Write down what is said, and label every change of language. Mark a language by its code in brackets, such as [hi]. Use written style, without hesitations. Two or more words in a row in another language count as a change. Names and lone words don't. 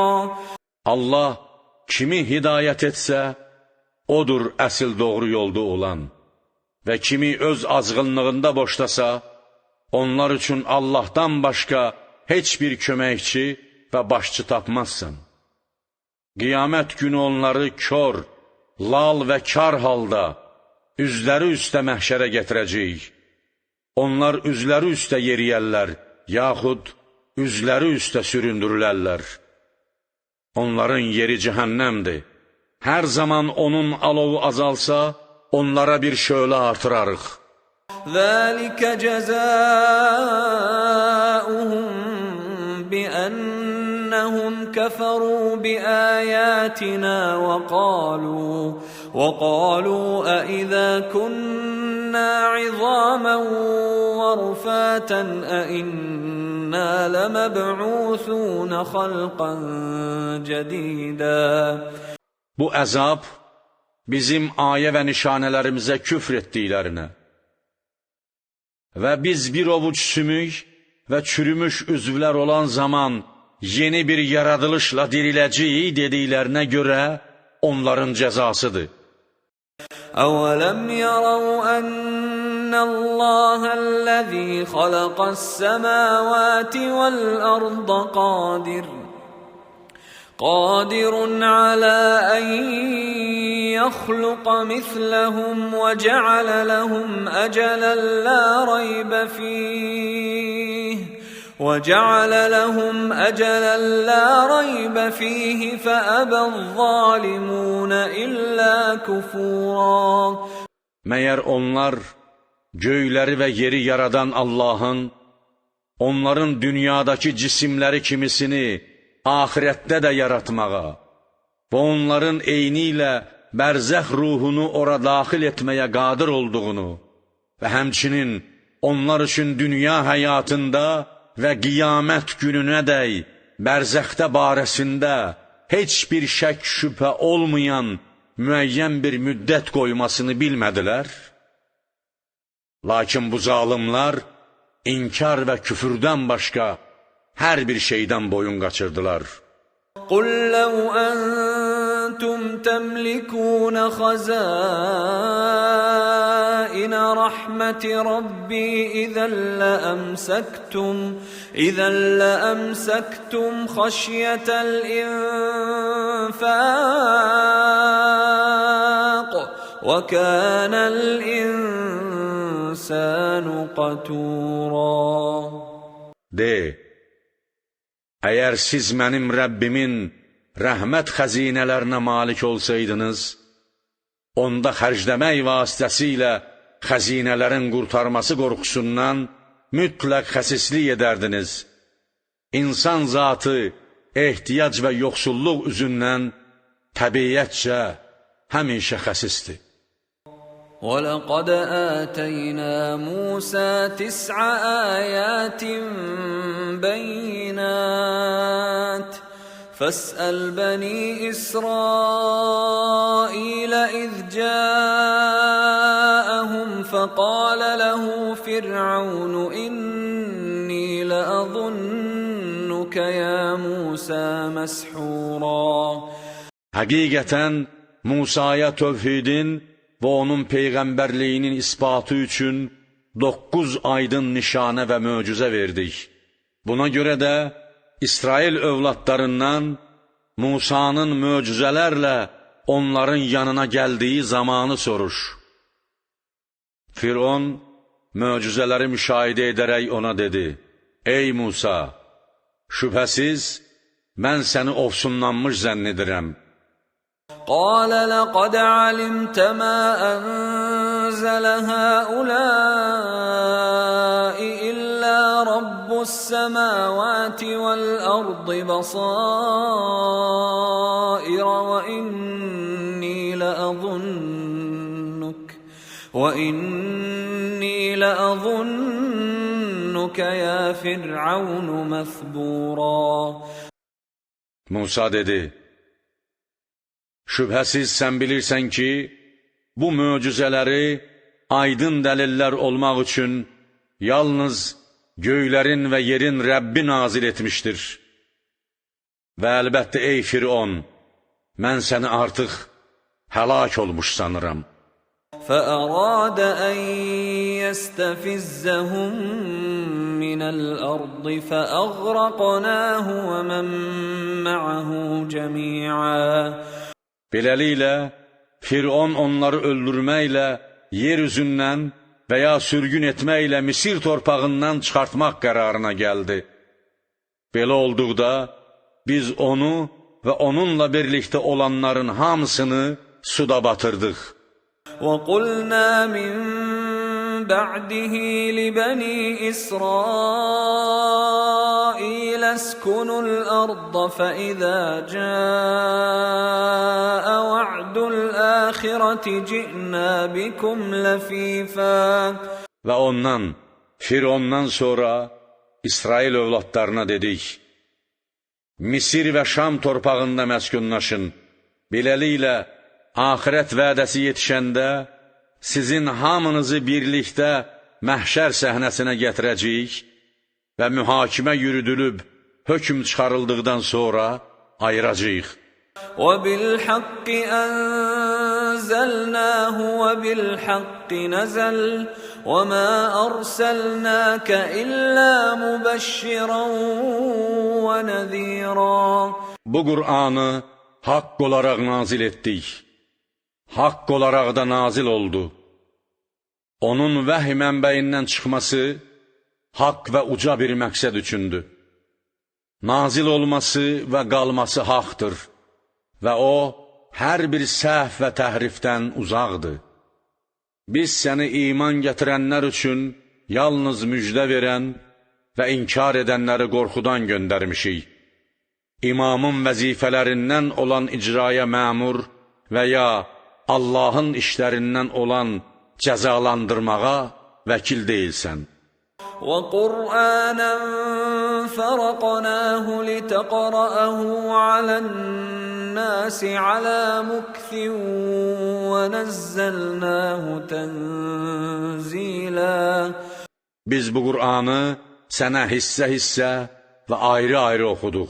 [az] Allah kimi hidayət etsə, odur əsl doğru yolda olan və kimi öz azğınlığında boşlasa, onlar üçün Allahdan başqa heç bir köməkçi və başçı tapmazsan. Qiyamət günü onları kör, lal və kar halda üzləri üstə məhşərə gətirəcəyik. Onlar üzləri üstə yeriyərlər, yaxud üzləri üstə süründürülərlər. Onların yeri cəhənnəmdir. Hər zaman onun alovu azalsa, onlara bir şölə artırarıq. [ar] ذَلِكَ جَزَاؤُهُمْ بِأَنَّهُمْ كَفَرُوا بِآيَاتِنَا وَقَالُوا أَإِذَا كُنَّا عِظَامًا وَرُفَاتًا أَإِنَّا لَمَبْعُوثُونَ خَلْقًا جَدِيدًا. [az] Bu əzab bizim ayə və nişanələrimizə küfr etdiklərinə və biz bir ovuc sümük və çürümüş üzvlər olan zaman yeni bir yaradılışla diriləcəyik dediklərinə görə onların cəzasıdır. [ar] أَوَلَمْ يَرَوْا أَنَّ اللَّهَ الَّذِي خَلَقَ السَّمَاوَاتِ وَالْأَرْضَ قادر على أن يخلق مثلهم وجعل لهم أجلا لا ريب فيه فأبى الظالمون إلا كفورا. [az] Məyər onlar göyləri və yeri yaradan Allahın, onların dünyadakı cisimləri kimisini ahirətdə də yaratmağa və onların eyni ilə bərzəx ruhunu ora daxil etməyə qadir olduğunu və həmçinin onlar üçün dünya həyatında və qiyamət gününədək bərzəxdə barəsində heç bir şək şübhə olmayan müəyyən bir müddət qoymasını bilmədilər. Lakin bu zalimlar inkar və küfürdən başqa hər bir şeydən boyun qaçırdılar. [ar] قل لو أنتم تملكون خزائن رحمة ربي إذا لأمسكتم خشية الإنفاق وكان الإنسان قتورا. [az] De, əgər siz mənim Rəbbimin rəhmət xəzinələrinə malik olsaydınız, onda xərcləmək vasitəsilə xəzinələrin qurtarması qorxusundan mütləq xəsislik edərdiniz. İnsan zatı ehtiyac və yoxsulluq üzündən təbiyyətcə həmişə xəsisdir. [ar] وَلَقَدْ آتَيْنَا مُوسَى 9 آيَاتٍ بَيِّنَاتٍ فَاسْأَلْ بَنِي إِسْرَائِيلَ إِذْ جَاءَهُمْ فَقَالَ لَهُ فِرْعَوْنُ إِنِّي لَأَظُنُّكَ يَا مُوسَى مَسْحُورًا. [az] Həqiqətən Musaya tövhidin və onun peyğəmbərliyinin isbatı üçün 9 aydın nişanə və möcüzə verdik. Buna görə də İsrail övladlarından Musanın möcüzələrlə onların yanına gəldiyi zamanı soruş. Firon möcüzələri müşahidə edərək ona dedi: Ey Musa, şübhəsiz mən səni ofsunlanmış zənn edirəm. [ar] قال لقد علمت ما أنزل هؤلاء إلا رب السماوات والأرض بصائر وإني لأظنك يا فرعون مثبورا. [az] Musa dedi: Şübhəsiz sən bilirsən ki, bu möcüzələri aydın dəlillər olmaq üçün yalnız göylərin və yerin Rəbbi nazil etmişdir. Və əlbəttə ey Firon, mən səni artıq həlak olmuş sanıram. [ar] فأراد أن يستفزهم من الأرض فأغرقناه ومن معه جميعا. [az] Beləliklə, Firon onları öldürməklə, yer üzündən və ya sürgün etməklə Misir torpağından çıxartmaq qərarına gəldi. Belə olduqda, biz onu və onunla birlikdə olanların hamısını suda batırdıq. [ar] وَقُلْنَا مِنْ بَعْدِهِ لِبَنِي إِسْرَائِيلَ اسْكُنُوا الْأَرْضَ فَإِذَا جَاءَ وَعْدُ الْآخِرَةِ جِئْنَا بِكُمْ لَفِيفًا. [az] Və ondan, Firondan sonra İsrail övladlarına dedik: Misir və Şam torpağında məskunlaşın. Beləliklə, axirət vədəsi yetişəndə sizin hamınızı birlikdə məhşər səhnəsinə gətirəcəyik və mühakimə yürüdülüb, hökm çıxarıldıqdan sonra ayıracağıq. [ar] وَبِالْحَقِّ أَنزَلْنَاهُ وَبِالْحَقِّ نَزَلَ وَمَا أَرْسَلْنَاكَ إِلَّا مُبَشِّرًا وَنَذِيرًا. [az] Bu Qur'anı haqq olaraq nazil etdik. Haqq olaraq da nazil oldu. Onun vəhy mənbəyindən çıxması haqq və uca bir məqsəd üçündür. Nazil olması və qalması haqdır və o, hər bir səhv və təhrifdən uzaqdır. Biz səni iman gətirənlər üçün yalnız müjdə verən və inkar edənləri qorxudan göndərmişik. İmamın vəzifələrindən olan icraya məmur və ya Allahın işlərindən olan cəzalandırmağa vəkil deyilsən. [ar] وَقُرْآنًا فَرَقْنَاهُ لِتَقْرَأَهُ عَلَى النَّاسِ الناس على مكث ونزلناه تنزيلا. [az] Biz bu Qur'anı sənə hissə-hissə və ayrı-ayrı oxuduq.